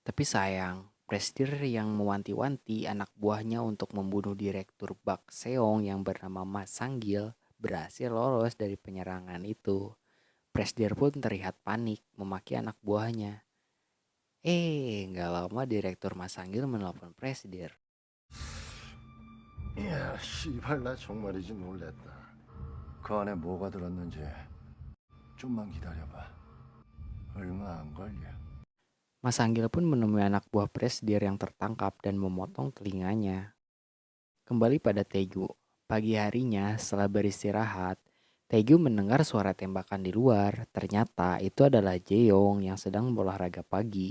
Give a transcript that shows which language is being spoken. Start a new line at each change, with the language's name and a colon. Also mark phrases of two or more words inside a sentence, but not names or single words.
Indonesian: Tapi sayang, Presidir yang mewanti-wanti anak buahnya untuk membunuh Direktur Bak Seong yang bernama Mas Sanggil berhasil lolos dari penyerangan itu. Presidir pun terlihat panik memaki anak buahnya. Nggak lama Direktur Mas Sanggil menelpon Presidir.
Korean: 이야, 씨발 나 정말이지 놀랬다. 그 안에 뭐가 들었는지 좀만 기다려봐. 얼마 안 걸려.
Indonesian: Mas Sanggil pun menemui anak buah Presidir yang tertangkap dan memotong telinganya. Kembali pada Tegu. Pagi harinya setelah beristirahat, Tegu mendengar suara tembakan di luar. Ternyata itu adalah Jeong yang sedang berolahraga pagi.